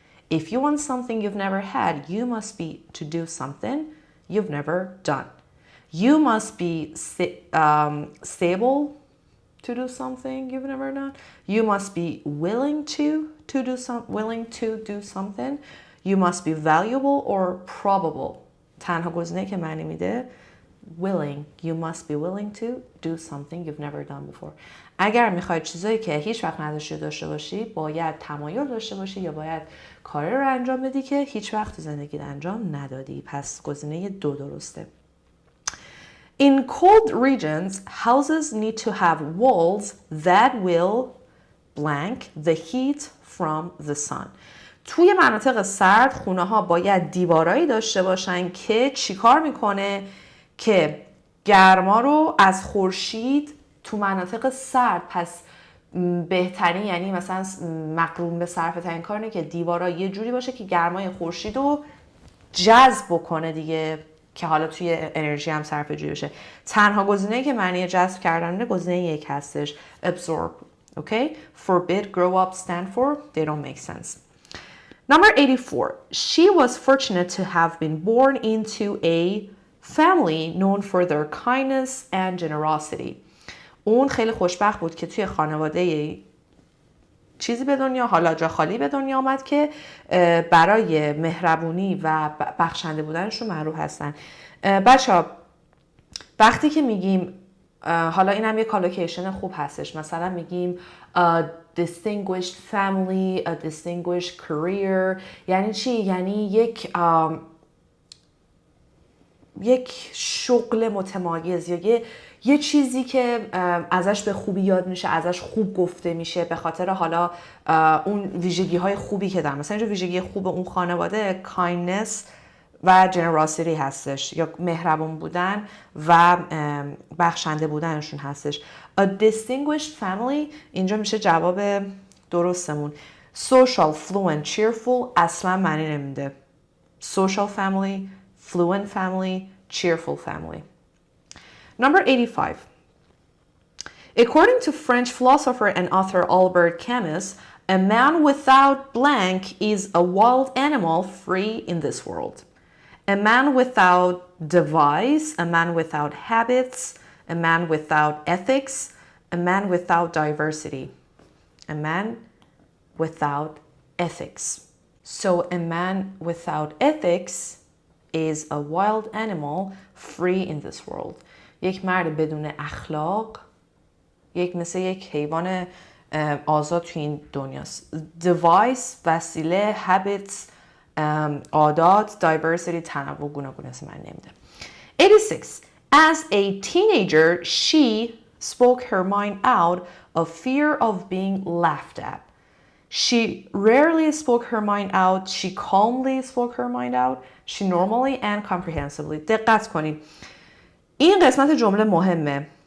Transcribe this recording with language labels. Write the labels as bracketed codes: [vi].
[en] If you want something you've never had, you must be to do something you've never done. You must be stable to do something you've never done. You must be willing to do something. You must be valuable or probable. [fa] تنها گزینه که معنی میده willing. [en] You must be willing to do something you've never done before. [fa] اگر میخواید چیزایی که هیچ وقت داشته باشی، باید تمایل داشته باشی یا باید کاری رو انجام بدی که هیچ وقت تو زندگیت انجام ندادی. پس گزینه 2 درسته. [en] In cold regions, houses need to have walls that will blank the heat from the sun. [fa] توی مناطق سرد خونه ها باید دیوارایی داشته باشن که چیکار میکنه که گرما رو از خورشید تو مناطق سرد، پس بهترین یعنی مثلا مقرون به صرفه ترین کار اینه که دیوارا یه جوری باشه که گرمای خورشید رو جذب بکنه دیگه، که حالا توی انرژی هم صرفه جویی بشه. تنها گزینه‌ای که معنی جذب کردن گزینه 1 هستش. [en] absorb. Okay? forbid, grow up, stand for, they don't make sense. Number 84. She was fortunate to have been born into a family known for their kindness and generosity. [fa] اون خیلی خوشبخت بود که توی خانواده چیزی به دنیا، حالا جا خالی به دنیا آمد که برای مهربونی و بخشنده بودنشون معروف هستن. بچه‌ها وقتی که میگیم حالا این هم یه کالوکیشن خوب هستش، مثلا میگیم [en] distinguished family, a distinguished career، [fa] یعنی چی؟ یعنی یک شغل متمایز یا یه چیزی که ازش به خوبی یاد میشه، ازش خوب گفته میشه به خاطر حالا اون ویژگی های خوبی که دارن. مثلا اینجا ویژگی خوب اون خانواده kindness و generosity هستش، یا مهربان بودن و بخشنده بودنشون هستش. [en] A distinguished family [fa] اینجا میشه جواب درستمون. [en] Social, fluent, cheerful [fa] اصلا معنی نمیده. [en] Social family, fluent family, cheerful family. Number 85. According to French philosopher and author Albert Camus, a man without blank is a wild animal free in this world. A man without device, a man without habits, a man without ethics, a man without diversity. A man without ethics. So a man without ethics is a wild animal free in this world. [fa] یک مرد بدون اخلاق مثل یک حیوان آزاد تو این دنیاست. device وسیله، habits عادات، diversity تنوع، گوناگون اسم من نمیده. [en] 86. As a teenager, she spoke her mind out of fear of being laughed at. She rarely spoke her mind out. She calmly spoke her mind out. She normally and comprehensively. [fa] دقت کنید. این قسمت جمله مهمه.